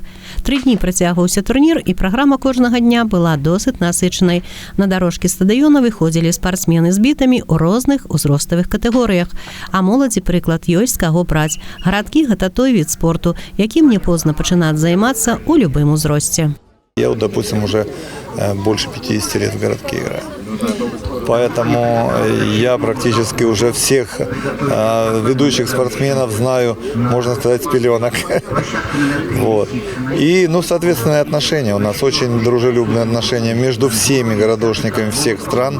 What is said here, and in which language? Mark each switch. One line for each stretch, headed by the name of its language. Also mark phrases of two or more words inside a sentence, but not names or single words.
Belarusian: 3 дні працягваўся турнір, і праграма кожнага дня была досыць насычанай. На дарожкі стадыёна выходзілі спартсмены з бітамі ў розных узроставых катэгорыях. А моладзі прыклад ёсць з каго браць. Гарадкі – гэта той від спорту, якім не позна пачынаць займацца ў любым узросце.
Russian: Я, допустим, уже больше 50 лет в городке играю. Поэтому я практически уже всех ведущих спортсменов знаю, можно сказать, с пеленок. Вот. И, соответственно, отношения. У нас очень дружелюбные отношения между всеми городошниками всех стран.